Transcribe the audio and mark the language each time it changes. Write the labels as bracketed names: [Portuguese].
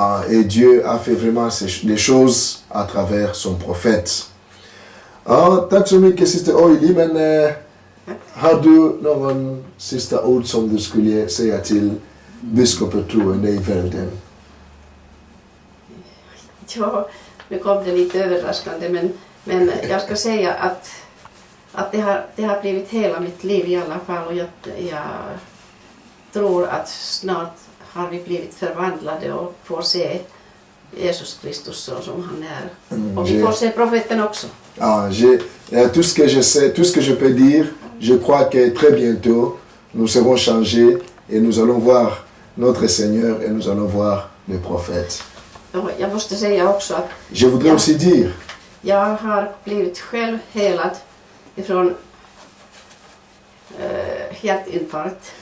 [French] Et Dieu a fait vraiment les choses à travers son prophète. [Swedish] Tack så mycket syster Oili, men har du någon sista ord som du skulle säga till biskopen troende i världen? Ja, nu kom det lite överraskande, men jag ska säga att det har blivit hela mitt liv i alla fall, och jag tror att snart har vi blivit förvandlade och får se Jesus Kristus så som han är. Och vi får se profeten också. [French] Tout ce que je sais, tout ce que je peux dire, je crois que très bientôt nous serons changés et nous allons voir notre Seigneur et nous allons voir le prophète. [Swedish] Jag måste säga också att [French] je voudrais aussi dire, [Swedish] jag har blivit själv helad ifrån hjärtinfarkt.